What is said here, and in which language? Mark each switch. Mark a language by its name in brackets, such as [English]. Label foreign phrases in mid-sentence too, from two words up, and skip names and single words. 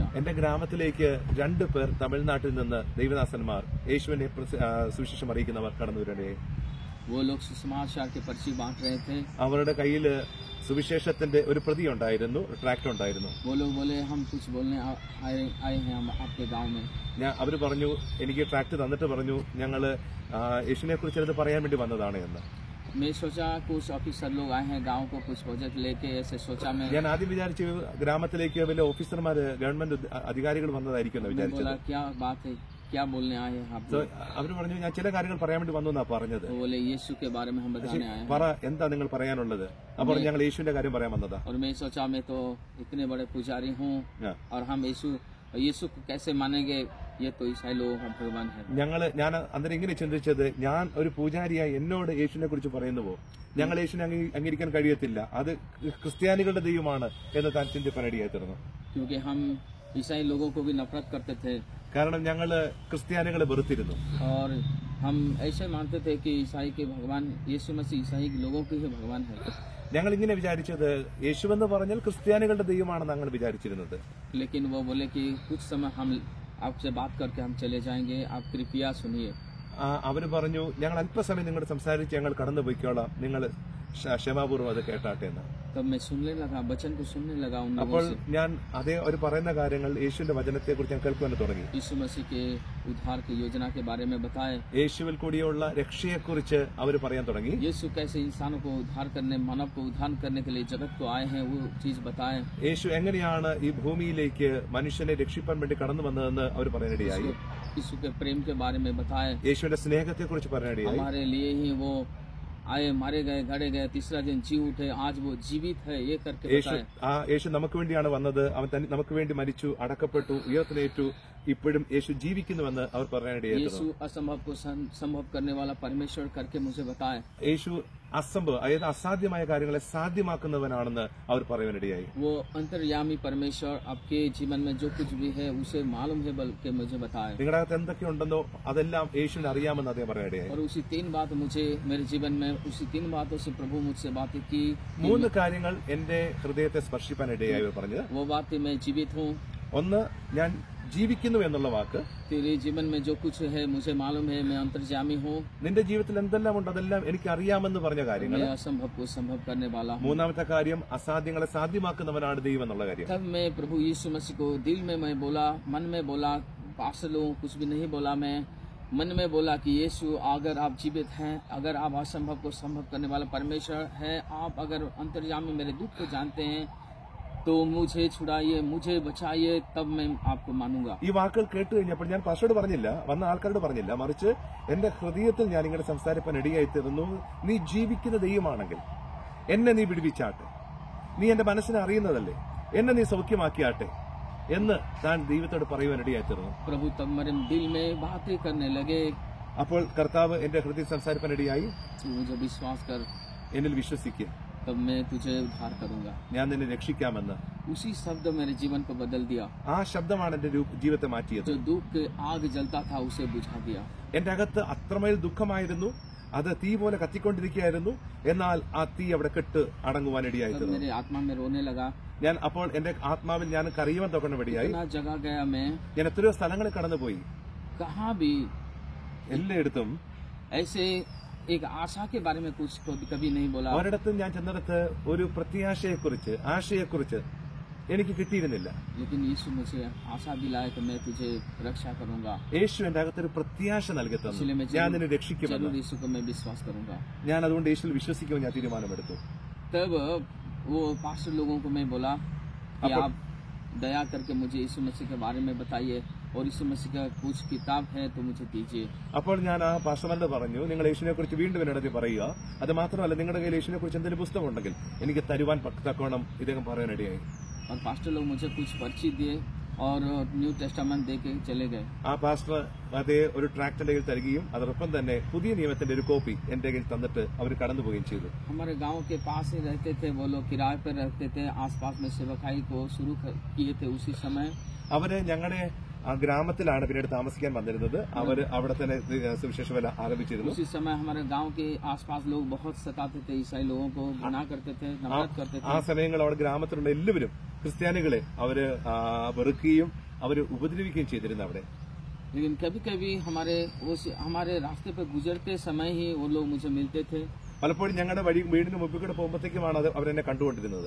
[Malayalam] എന്റെ ഗ്രാമത്തിലേക്ക് 2 പേർ തമിഴ്നാട്ടിൽ നിന്ന് ദൈവദാസന്മാർ, യേശുവിനെ സുവിശേഷം അറിയിക്കുന്നവർ കടന്നു വരേ. [Hindi] वो लोग सुसमाचार के पर्ची बांट रहे थे। [Malayalam] അവരുടെ കയ്യിൽ സുവിശേഷത്തിന്റെ ഒരു പ്രതി ഉണ്ടായിരുന്നു, ട്രാക്ട് ഉണ്ടായിരുന്നു. [Hindi] वो लोग बोले हम कुछ बोलने आए हैं हम आपके गांव में। [Malayalam] അവര് പറഞ്ഞു, എനിക്ക് ട്രാക്ട് തന്നിട്ട് പറഞ്ഞു, ഞങ്ങള് യേശുവിനെ കുറിച്ച് അത് പറയാൻ വേണ്ടി വന്നതാണ് എന്ന്. [Hindi] मैं सोचा कुछ ऑफिसर लोग आए हैं गांव को कुछ प्रोजेक्ट लेके, ऐसे सोचा मैं। [Malayalam] ഞാൻ ആദ്യം വിചാരിച്ചു ഗ്രാമത്തിലേക്ക് വലിയ ഓഫീസർമാര്, ഗവൺമെന്റ് അധികാരികൾ വന്നതായിരിക്കും എന്ന് വിചാരിച്ചത്. [Hindi] क्या बात है, क्या बोलने आए हैं आप? [Malayalam] അവര് പറഞ്ഞു, ഞാൻ ചില കാര്യങ്ങൾ പറയാൻ വേണ്ടി വന്നു എന്നാ പറഞ്ഞത്. [Hindi] बोले यीशु के बारे में हम बताने आए हैं। [Malayalam] പറ, എന്താ നിങ്ങൾ പറയാനുള്ളത്? അപ്പോൾ ഞങ്ങൾ യേശുവിന്റെ കാര്യം പറയാൻ വന്നതാ. [Hindi] और मैं सोचा मैं तो इतने बड़े पुजारी हूँ और हम यीशु को कैसे मानेंगे, ये तो ईसाई लोग भगवान है। [Malayalam] ഞാൻ അന്നേരം ഇങ്ങനെ ചിന്തിച്ചത്, ഞാൻ ഒരു പൂജാരിയായി എന്നോട് യേശുവിനെ കുറിച്ച് പറയുന്നുവോ? ഞങ്ങൾ യേശുവിനെ അംഗീകരിക്കാൻ കഴിയത്തില്ല, അത് ക്രിസ്ത്യാനികളുടെ ദൈവമാണ് എന്ന് താൻ ചിന്തിപ്പാനിടയായി തീർന്നു. [Hindi] क्योंकि हम ईसाई लोगों को भी नफरत करते थे, [Malayalam] കാരണം ഞങ്ങള് ക്രിസ്ത്യാനികളെ വെറുത്തിരുന്നു. [Hindi] और हम ऐसे मानते थे कि ईसाई के भगवान यीशु मसीह ईसाई लोगों के ही भगवान है। [Malayalam] ഞങ്ങൾ ഇങ്ങനെ വിചാരിച്ചത്, യേശുവെന്ന് പറഞ്ഞാൽ ക്രിസ്ത്യാനികളുടെ ദൈവമാണെന്ന് ഞങ്ങൾ വിചാരിച്ചിരുന്നത്. [Hindi] लेकिन वो बोले कि कुछ समय हम आपसे बात करके हम चले जाएंगे, आप कृपया सुनिए। [Malayalam] അവര് പറഞ്ഞു, ഞങ്ങൾ അല്പസമയം നിങ്ങളോട് സംസാരിച്ച് ഞങ്ങൾ കടന്നു പോയിക്കോളാം, നിങ്ങൾ ക്ഷമാപൂർവ്വം അത് കേട്ടാട്ടെ എന്ന്. [Hindi] तब मैं सुनने लगा, वचन को सुनने लगा उन लोगों [Malayalam] അപ്പോൾ [Hindi] से। [Malayalam] ഞാൻ അതേ ഒരു പറയുന്ന കാര്യങ്ങൾ യേശുവിന്റെ വചനത്തെ കുറിച്ച് ഞാൻ കേൾക്കുവാൻ തുടങ്ങി. [Hindi] यीशु मसीह के उद्धार की योजना के बारे में बताए। [Malayalam] യേശുവിൽ കൂടിയുള്ള രക്ഷയെക്കുറിച്ച് അവർ പറയാൻ തുടങ്ങി. [Hindi] यीशु कैसे इंसानों को उद्धार करने, मानव को उद्धार करने के लिए जगत को आए हैं, वो चीज बताए। [Malayalam] യേശു എങ്ങനെയാണ് ഈ ഭൂമിയിലേക്ക് മനുഷ്യനെ രക്ഷിപ്പാൻ വേണ്ടി കടന്നു വന്നതെന്ന് അവർ പറയാനിടയായി. [Hindi] यीशु के प्रेम के बारे में बताए। [Malayalam] യേശുവിന്റെ സ്നേഹത്തെ കുറിച്ച് പറയാനിടയായി. [Hindi] हमारे लिए ही वो आए, मारे गए, गड़े गए, तीसरा दिन जी उठे, आज वो जीवित है, ये करके बताए। [Malayalam] യേശു നമുക്ക് വേണ്ടിയാണ് വന്നത്, അവൻ നമുക്ക് വേണ്ടി മരിച്ചു, അടക്കപ്പെട്ടു, ഉയർത്തെഴുന്നേറ്റു ഇപ്പോഴും യേശു ജീവിക്കുന്നുവെന്ന് അവർ പറയാനിടയായി [Hindi] यीशु असंभव को संभव करने वाला परमेश्वर करके मुझे बताए। [Malayalam] യേശു അസംഭവ അതായത് അസാധ്യമായ കാര്യങ്ങളെ സാധ്യമാക്കുന്നവനാണെന്ന് അവർ പറയാനിടയായി. [Hindi] वो अंतर्यामी परमेश्वर आपके जीवन में जो कुछ भी है उसे मालूम है बल्कि मुझे बताए। [Malayalam] നിങ്ങളുടെ അകത്ത് എന്തൊക്കെയുണ്ടെന്നോ അതെല്ലാം യേശുവിന് അറിയാമെന്ന് അദ്ദേഹം പറയാനിടയായി. [Hindi] और उसी 3 बात मुझे मेरे जीवन में उसी 3 बातों से प्रभु मुझसे बातें की। [Malayalam] 3 കാര്യങ്ങൾ എന്റെ ഹൃദയത്തെ സ്പർശിപ്പാനിടയായി പറഞ്ഞത്. [Hindi] वो बात थी मैं जीवित हूँ। [Malayalam] ഒന്ന്, ഞാൻ ജീവിക്കുന്നു എന്നുള്ള വാക്ക്. [Hindi] तेरे जीवन में जो कुछ है मुझे मालूम है, मैं अंतर्यामी हूँ। [Malayalam] നിന്റെ ജീവിതത്തിൽ എന്തെല്ലാം ഉണ്ട് അതെല്ലാം എനിക്ക് അറിയാമെന്ന് പറഞ്ഞ കാര്യങ്ങൾ. [Hindi] मैं असंभव को संभव करने वाला हूँ। [Malayalam] മൂന്നാമത്തെ കാര്യം, അസാധ്യങ്ങളെ സാധ്യമാക്കുന്നവനാണ് ദൈവം എന്നുള്ള കാര്യം. [Hindi] तब मैं प्रभु यीशु मसीह को दिल में मैं बोला, मन में बोला, पास लोगों कुछ भी नहीं बोला, मैं मन में बोला कि यीशु अगर आप जीवित हैं, अगर आप असंभव को संभव करने वाला परमेश्वर है, आप अगर अंतर्यामी मेरे दुख को जानते हैं तो मुझे छुड़ाइए, मुझे बचाइए, तब मैं आपको मानूंगा। [Malayalam] ഈ വാക്കുകൾ കേട്ട് കഴിഞ്ഞപ്പോൾ ഞാൻ പാസ്റ്ററോട് പറഞ്ഞില്ല, വന്ന ആൾക്കാരോട് പറഞ്ഞില്ല, മറിച്ച് എന്റെ ഹൃദയത്തിൽ ഞാൻ ഇങ്ങനെ സംസാരിപ്പാൻ ഇടയായി തീർന്നു. നീ ജീവിക്കുന്ന ദൈവമാണെങ്കിൽ എന്നെ നീ വിടുവിച്ചാട്ടെ, നീ എന്റെ മനസ്സിനെ അറിയുന്നതല്ലേ, എന്നെ നീ സൗഖ്യമാക്കിയാട്ടെ എന്ന് താൻ ദൈവത്തോട് പറയുവാൻ ഇടയായി തീർന്നു. [Hindi] प्रभु तब मेरे दिल में बातें करने लगे। [Malayalam] അപ്പോൾ കർത്താവ് എന്റെ ഹൃദയം സംസാരിപ്പാൻ ഇടയായി. [Hindi] तू मुझे विश्वास कर, [Malayalam] എന്നിൽ വിശ്വസിക്കുക, [Hindi] तब मैं तुझे उद्धार करूंगा। [Malayalam] ഞാൻ നിന്നെ രക്ഷിക്കാമെന്ന്. [Hindi] उसी शब्द मेरे जीवन को बदल दिया। [Malayalam] ആ ശബ്ദമാണ് എന്റെ ജീവിതത്തെ മാറ്റിയത്. [Hindi] जो दुख के आग जलता था उसे बुझा दिया। [Malayalam] എന്റെ അകത്ത് അത്രമേൽ ദുഃഖമായിരുന്നു, അത് തീ പോലെ കത്തിക്കൊണ്ടിരിക്കുകയായിരുന്നു. എന്നാൽ ആ തീ അവിടെ കെട്ട് അടങ്ങുവാൻ ഇടയായി [Hindi] तब [Malayalam] തീർന്നു. [Hindi] मेरे आत्मा में रोने लगा। [Malayalam] ഞാൻ അപ്പോൾ എന്റെ ആത്മാവിൽ ഞാൻ കരയുവാൻ തുടങ്ങിയപടിയായി. [Hindi] इतना जगह गया मैं, [Malayalam] ഞാൻ എത്രയോ സ്ഥലങ്ങളിൽ കടന്നുപോയി. [Hindi] कहाँ भी [Malayalam] എല്ലായിടത്തും [Hindi] ऐसे एक आशा के बारे में कुछ कभी नहीं बोला। [Malayalam] ഒരിടത്തും ഞാൻ ചെന്നിടത്ത് ഒരു പ്രത്യാശയെക്കുറിച്ച്, ആശയെക്കുറിച്ച് എനിക്ക് കിട്ടിയിരുന്നില്ല. [Hindi] लेकिन यीशु मुझे आशा दिलाया कि मैं तुझे रक्षा करूंगा। [Malayalam] യേശു എന്റെ അകത്തൊരു പ്രത്യാശ നൽകി തന്നു, [Hindi] इसलिए मैं [Malayalam] ഞാൻ നിന്നെ രക്ഷിക്കുമെന്ന്. [Hindi] जरूर यीशु को मैं विश्वास करूंगा। [Malayalam] ഞാൻ അതുകൊണ്ട് യേശുവിൽ വിശ്വസിക്കുവാൻ ഞാൻ തീരുമാനമെടുത്തു. [Hindi] तब वो पास्टर लोगों को मैं बोला कि अब- आप दया करके मुझे यीशु मसीह के बारे में बताइए, और यीशु मसीह का कुछ किताब है तो मुझे दीजिए। [Malayalam] അപ്പോൾ ഞാൻ ആ പാസ്റ്റർമാരോട് പറഞ്ഞു, നിങ്ങൾ യേശുവിനെ കുറിച്ച് വീണ്ടും എന്നോട് പറയുക. അത് മാത്രമല്ല, നിങ്ങളുടെ കയ്യിൽ യേശുവിനെ കുറിച്ച് എന്തെങ്കിലും പുസ്തകം ഉണ്ടെങ്കിൽ എനിക്ക് തരുവാൻ തക്കോണം ഇദ്ദേഹം പറയാനിടയായി. [Hindi] और पास्टर लोग मुझे कुछ पर्ची दिए और न्यू टेस्टामेंट दे के चले गए। ആ പാസ്റ്റർ അതേ ഒരു ട്രാക്ട് എന്റെ കയ്യിൽ തരികയും അതോടൊപ്പം തന്നെ പുതിയ നിയമത്തിന്റെ ഒരു കോപ്പി എന്റെ കയ്യിൽ തന്നിട്ട് അവർ കടന്നുപോവുകയും ചെയ്തു. हमारे गांव के पास ही रहते थे वो लोग, किराए पर रहते थे। आसपास में सेवकाई को शुरू किए थे उसी समय। [Malayalam] അവര് ഞങ്ങളുടെ ആ ഗ്രാമത്തിലാണ് പിന്നീട് താമസിക്കാൻ വന്നിരുന്നത്. അവര് അവിടെ തന്നെ സുവിശേഷ വേല ആരംഭിച്ചിരുന്നു. [Hindi] उसी समय हमारे गांव के आसपास लोग बहुत सताते थे, ईसाई लोगों को घृणा करते थे, नफरत करते [Malayalam] ആ [Hindi] थे। [Malayalam] സമയങ്ങളിൽ അവിടെ ഗ്രാമത്തിലുള്ള എല്ലാവരും ക്രിസ്ത്യാനികളെ അവര് വെറുക്കുകയും അവര് ഉപദ്രവിക്കുകയും ചെയ്തിരുന്നു അവിടെ. [Hindi] लेकिन कभी कभी हमारे रास्ते पर गुजरते समय ही वो लोग मुझे मिलते थे। [Malayalam] പലപ്പോഴും ഞങ്ങളുടെ വീടിന് മുമ്പിൽ കൂടെ പോകുമ്പോഴത്തേക്കുമാണ് അത് അവരെന്നെ കണ്ടുകൊണ്ടിരുന്നത്.